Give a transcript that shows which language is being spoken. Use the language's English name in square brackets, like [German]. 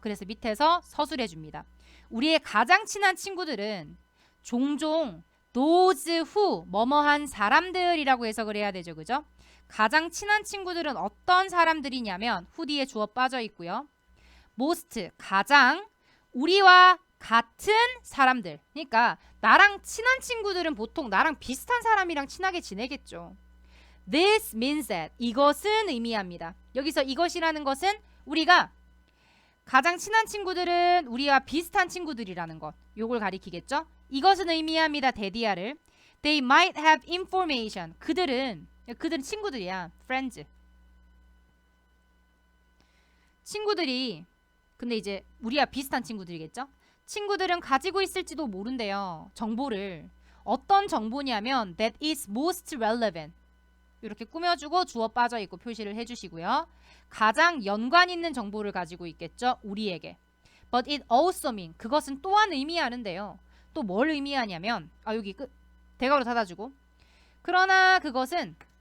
[Korean] 그래서 밑에서 서술해 줍니다. 우리의 가장 친한 친구들은 종종 [English] those who [Korean] 뭐뭐한 사람들이라고 해석을 해야 되죠. 그죠? 가장 친한 친구들은 어떤 사람들이냐면 who 뒤에 주어 빠져 있고요. most 가장 우리와 같은 사람들. 그러니까 나랑 친한 친구들은 보통 나랑 비슷한 사람이랑 친하게 지내겠죠. [English] This means that [Korean] 이것은 의미합니다. 여기서 이것이라는 것은 우리가 가장 친한 친구들은 우리와 비슷한 친구들이라는 것. 요걸 가리키겠죠. 이것은 의미합니다. 대디아를 [English] They might have information. [Korean] 그들은 친구들이야. Friends. 친구들이 근데 이제 우리와 비슷한 친구들이겠죠. 친구들은 가지고 있을지도 모른대요. 정보를. 어떤 정보냐면 [English] that is most relevant. [Korean] 이렇게 꾸며주고 주어 빠져있고 표시를 해주시고요. 가장 연관 있는 정보를 가지고 있겠죠. 우리에게. [English] But it also mean. [Korean] 그것은 또한 의미하는데요. 또 뭘 의미하냐면 여기 대괄호 닫아주고 그러나 그것은